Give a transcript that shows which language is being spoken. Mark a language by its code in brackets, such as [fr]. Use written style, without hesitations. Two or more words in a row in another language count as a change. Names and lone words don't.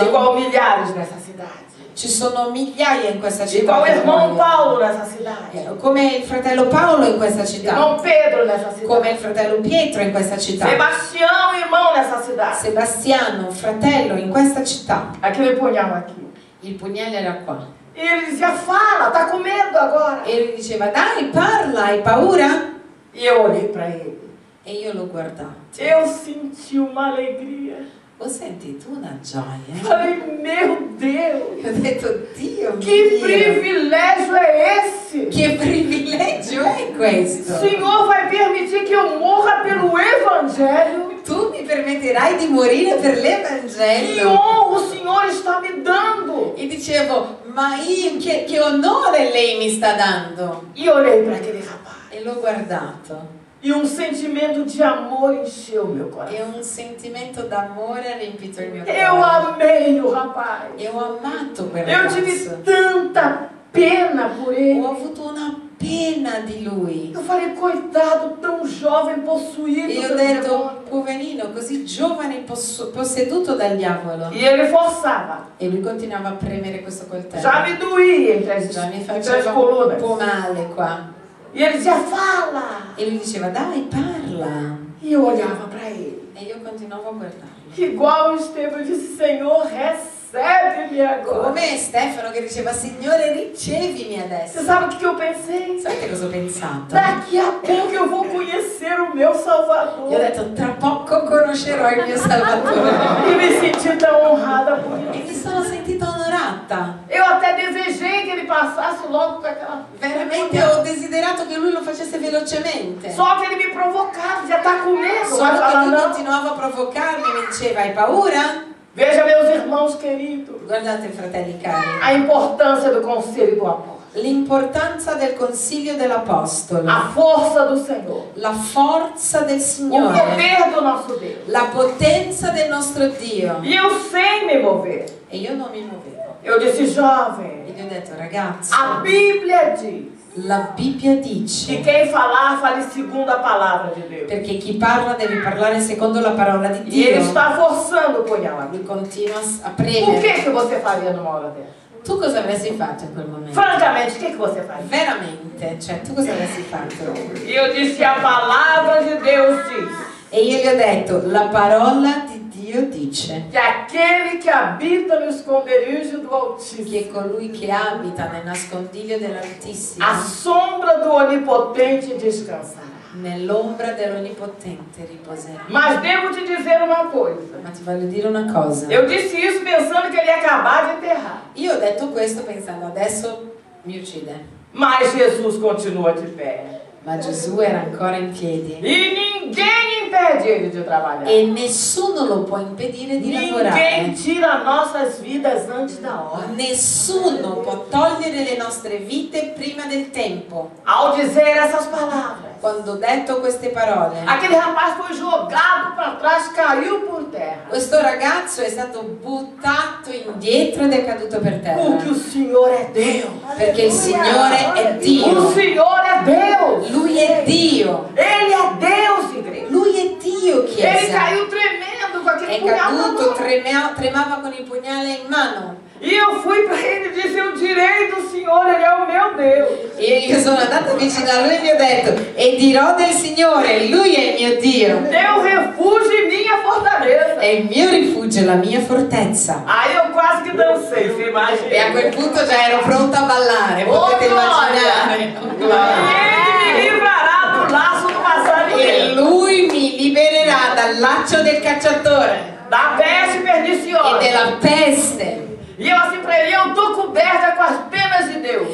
[pt] Igual milhares nessa cidade. [it] Ci sono migliaia in questa città. [pt] Igual o [it] che [pt] irmão [it] muoiono. [pt] Paulo nessa cidade. [it] Come il fratello Paolo in questa città. [pt] Irmão Pedro nessa [it] Come il [pt] cidade. [it] fratello Pietro in questa città. [pt] Sebastião, irmão nessa cidade. [it] Sebastiano, fratello in questa città. [pt] Aquele punhal aqui. [it] Il pugnale era qua. [pt] E ele dizia: fala, tá com medo agora. [it] E lui diceva: dai, parla, hai paura? [pt] E eu olhei para ele. [it] E io l'ho guardato. [pt] Eu senti uma alegria. [it] Ho sentito una gioia. [pt] Falei: meu Deus, [it] Ho detto: Dio [pt] que [it] mio, [pt] privilégio é esse? [it] che privilegio è [pt] O [it] questo? [pt] Senhor vai permitir que eu morra pelo Evangelho. [it] Tu mi permetterai di morire per [pt] Que [it] l'Evangelo? [pt] honra o Senhor está me dando. [it] E dicevo: ma io, che onore lei mi sta dando? [pt] E olhei para aquele rapaz. [it] E l'ho guardato. [pt] E sentimento de amor encheu meu [it] E [pt] coração. [it] un sentimento d'amore ha riempito il mio [pt] Eu [it] cuore. [pt] amei o rapaz. [it] E ho amato quel [pt] Eu tive [it] ragazzo. [pt] tanta pena por ele. [it] Ho avuto una pena di lui. [pt] Eu falei: coitado, tão jovem, possuído [it] E ho [pt] pelo [it] detto: [pt] demônio. [it] poverino, così giovane, posseduto dal diavolo. [pt] E ele forçava. [it] E lui continuava a premere questo coltello. [pt] Já me doía entre as [it] Mi [pt] entre as [it] faceva un [pt] colunas. [it] po' male qua. [pt] E ele dizia: fala. [it] E lui diceva: dai, parla. [pt] E eu olhava para ele. [it] E io continuavo a guardarlo. [pt] Igual o Estevão disse: Senhor, recebe-me agora. [it] Come Stefano che diceva: Signore, ricevimi [pt] Você [it] adesso. [pt] sabe o que eu pensei? [it] Sai che cosa ho pensato? [pt] Daqui a pouco eu vou conhecer o meu [it] Io ho [pt] Salvador. [it] detto: tra poco conoscerò il mio Salvatore. [pt] E me senti tão honrada por [it] E [pt] isso. [it] mi sono sentita onorata. [pt] Eu até desejei que ele passasse logo com aquela. [it] Veramente ho desiderato che lui lo facesse velocemente. [pt] Só que ele me provocava, dizia: tá com medo? [it] Solo [pt] Vai [it] che [pt] falar [it] lui [pt] não. [it] continuava a provocarmi, mi diceva: hai paura? [pt] Veja, meus irmãos queridos, [it] Guardate, fratelli cari, [pt] a importância do conselho do apóstolo. [it] l'importanza del consiglio dell'apostolo, [pt] A força do Senhor. [it] la forza del [pt] O [it] Signore, [pt] poder do nosso Deus. [it] la potenza del nostro Dio. [pt] E eu sem me mover. [it] E io non mi muovevo. [pt] Eu disse: jovem, [it] E gli ho detto: ragazzo, [pt] a Bíblia diz [it] la Bibbia [pt] que [it] dice, [pt] quem falar, fale segundo a palavra de Deus. [it] perché chi parla deve parlare secondo la parola di [pt] E ele [it] Dio. [pt] está forçando o punhal aqui. [it] Lui continua a [pt] Por [it] premere. [pt] que você faria numa hora dessa? [it] Tu cosa avresti fatto in quel momento? [pt] Francamente, o que você faria? [it] Veramente, cioè tu cosa avresti fatto? [pt] E eu disse: a palavra de Deus diz [it] E io gli ho detto: la parola di Dio dice [pt] que aquele que habita no esconderijo do Altíssimo, [it] che colui che abita nel nascondiglio dell'Altissimo, [pt] a sombra do Onipotente descansará. [it] nell'ombra dell'Onnipotente riposerà. [pt] Mas devo te dizer uma coisa. [it] Ma ti voglio dire una cosa. [pt] Eu disse isso pensando que ele ia acabar de enterrar. [it] Io ho detto questo pensando: adesso mi uccide. [pt] Mas Jesus continua de pé. [it] Ma Gesù era ancora in piedi. [pt] E ninguém impede ele de trabalhar. [it] E nessuno lo può impedire di [pt] Ninguém [it] lavorare. [pt] tira nossas vidas antes da hora. [it] Nessuno può togliere le nostre vite prima del tempo. [pt] Ao dizer essas palavras, [it] Quando ho detto queste parole, [pt] aquele rapaz foi jogado para trás, caiu por terra. [it] questo ragazzo è stato buttato indietro ed è caduto per terra. [pt] Porque o Senhor é Deus. [it] Perché il Signore è [pt] O [it] Dio. [pt] Senhor é Deus. [it] Lui è Dio. [pt] Ele é Deus, igreja. [it] Lui è Dio, [pt] Ele [it] Chiesa. [pt] caiu tremendo com aquele [it] È [pt] punhal na [it] caduto, [pt] mão. [it] tremava con il pugnale in mano. [pt] E eu fui para ele e disse: eu direi do Senhor, Ele é o meu Deus. [it] E io sono andata vicino a lui e gli ho detto: e dirò del Signore, Lui è il mio Dio. [pt] Meu refúgio e minha fortaleza. [it] È il mio rifugio, la mia fortezza. [pt] Aí eu quase que dancei. sei, você imagina. [it] E a quel punto già ero pronta a ballare, [pt] Oh, [it] potete [pt] glória! [it] immaginare. [pt] Ele me livrará do laço do [it] E [pt] passarinheiro, [it] lui mi libererà dal laccio del cacciatore [pt] da peste [it] e [pt] perniciosa. [it] della peste. [pt] E eu assim pra ele, eu tô coberta com as penas de Deus.